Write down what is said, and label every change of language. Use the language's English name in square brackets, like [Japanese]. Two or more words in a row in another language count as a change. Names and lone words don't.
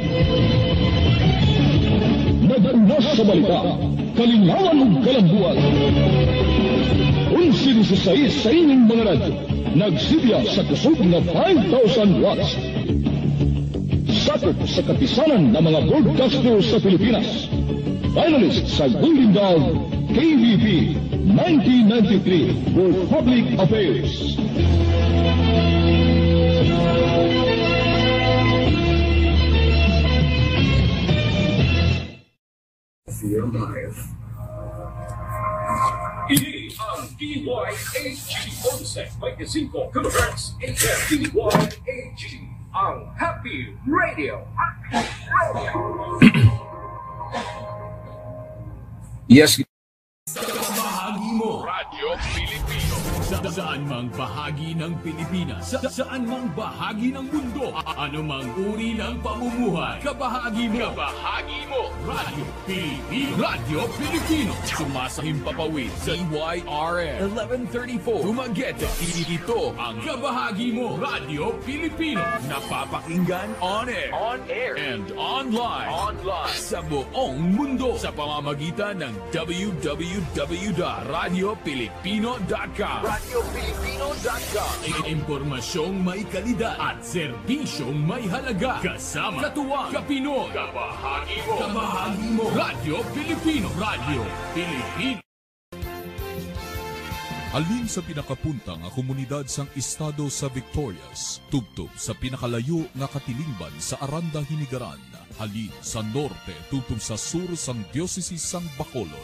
[Cebuano] Nag-unas sa balita, kalingawan ug kalambuan. 11-16 sa inyong mga radyo. Nagsilya sa kusog na 5,000 watts. Sakop sa kapisanan ng mga broadcasters sa Pilipinas. Finalist sa Golden Dog, KBP 1993 [English] for Public Affairs. [Hiligaynon] Ini ang DYAG 11.25 kHz AM DYAG, ang Happy Radio. [English] Yes. [Filipino] Sa bahagi mo, Radyo Pilipino. Saan mang bahagi ng Pilipinas, saan mang bahagi ng mundo, anumang uri ng pamumuhay, kabahagi mo, Radyo Pilipino. Radyo Pilipino. Sumasahimpapawid sa DYRL 1134 Dumaguete. Ito ang kabahagi mo, Radyo Pilipino. Napapakinggan [English] on air, and online. [Filipino] Sa buong mundo sa pamamagitan ng www.radiopilipino.com. Impormasyong may kalidad at serbisyong may halaga. Kasama, katuwang, kapinoy, kabahagi mo, Radyo Pilipino. Radyo Pilipino. [Hiligaynon] Halin sa pinakapunta nga komunidad sang estado sa Victorias, tubtob sa pinakalayo nga katilingban sa Aranda, Hinigaran. Halin sa norte, tubtob sa sur sang Diocese sang Bacolod.